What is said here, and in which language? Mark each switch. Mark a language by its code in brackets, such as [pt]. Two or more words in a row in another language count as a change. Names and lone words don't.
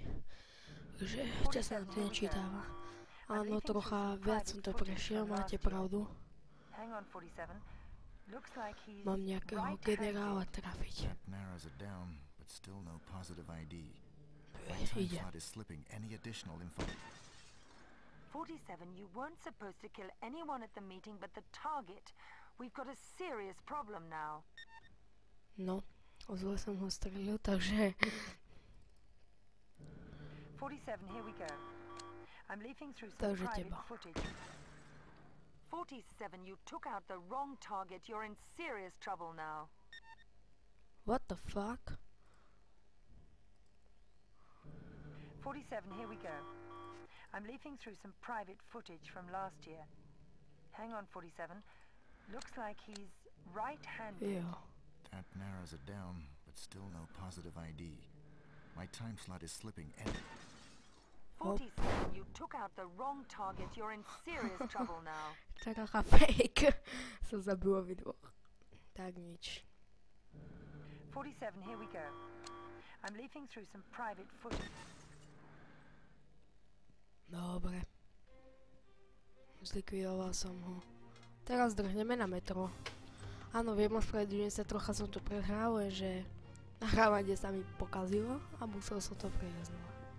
[sk] Takže ešte sa nám to nečítava. Áno, trocha viac som to prešiel, máte pravdu. Mám nejakého generála trafiť. Ide. [en] 47, you weren't supposed to kill anyone at the meeting but the target. We've got a serious problem now. [sk] No, zle som ho strelil, takže... [en] 47, here we go. I'm leafing through some [sk] Takže [en] private [sk] teba. [en] footage. 47, you took out the wrong target. You're in serious trouble now. What the fuck? 47, here we go. I'm leafing through some private footage from last year. Hang on, 47. Looks like he's right-handed. [sk] Jo. [en] That narrows it down, but still no positive ID. My time slot is slipping. 47, you took out the wrong target. You're in serious trouble now. [sk] Taká fake. Som zabil obidvoch. Tak nič. [en] 47, here we go. I'm leafing through some private footage. [sk] Dobre. Zlikvidoval som ho. Teraz drhneme na metro. Áno, viem, ospravedlňujem sa, trocha som to prehral, že nahrávanie sa mi pokazilo a musel som to prejsť znova.